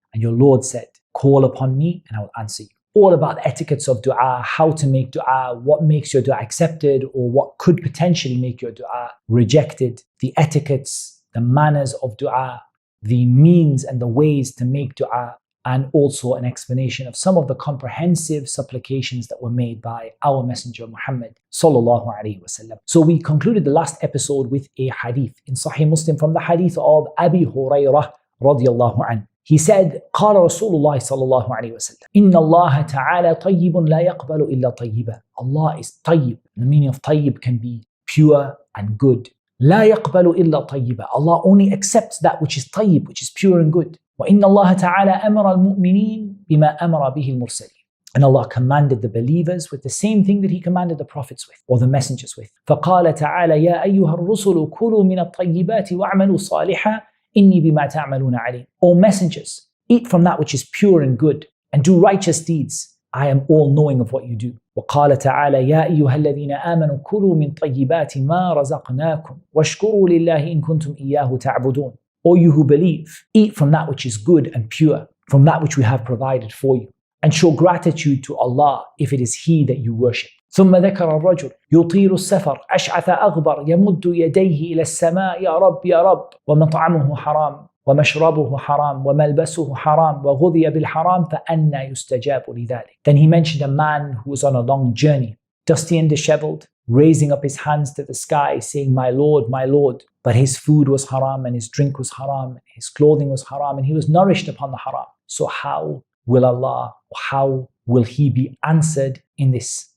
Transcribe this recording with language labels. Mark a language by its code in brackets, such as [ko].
[en] And your Lord said, call upon me and I will answer you. All about the etiquettes of dua, how to make dua, what makes your dua accepted or what could potentially make your dua rejected, the etiquettes, the manners of dua, the means and the ways to make dua, and also an explanation of some of the comprehensive supplications that were made by our Messenger Muhammad sallallahu alaihi wasallam. So we concluded the last episode with a hadith in Sahih Muslim from the hadith of Abi Hurairah radiyallahu anhu. He said, [ar] قال رسول الله صلى الله عليه وسلم إن الله تعالى طيب لا يقبل إلا طيبا. [en] Allah is طيب. The meaning of طيب can be pure and good. [ar] لا يقبل إلا طيبا. [en] Allah only accepts that which is طيب, which is pure and good. [ar] وإن الله تعالى أمر المؤمنين بما أمر به المرسلين. [en] And Allah commanded the believers with the same thing that He commanded the prophets with, or the messengers with. [ar] فقال تعالى يا أيها الرسل كلوا من الطيبات واعملوا صالحا إني بما تعملون عليم. [en] O messengers, eat from that which is pure and good, and do righteous deeds. I am all knowing of what you do. [ar] وقال تعالى يا أيها الذين آمنوا كلوا من طيبات ما رزقناكم واشكروا لله إن كنتم إياه تعبدون. [en] O you who believe, eat from that which is good and pure, from that which we have provided for you, and show gratitude to Allah if it is He that you worship. [ar] ثم ذكر الرجل يطيل السفر أشعث أغبر يمد يديه إلى السماء يا رب يا رب ومطعمه حرام ومشربه حرام وملبسه حرام وغذي بالحرام فأنى يستجاب لذلك. [en] Then he mentioned a man who was on a long journey, dusty and disheveled, raising up his hands to the sky saying, my Lord, but his food was haram and his drink was haram, his clothing was haram, and he was nourished upon the haram. So how will he be answered in this?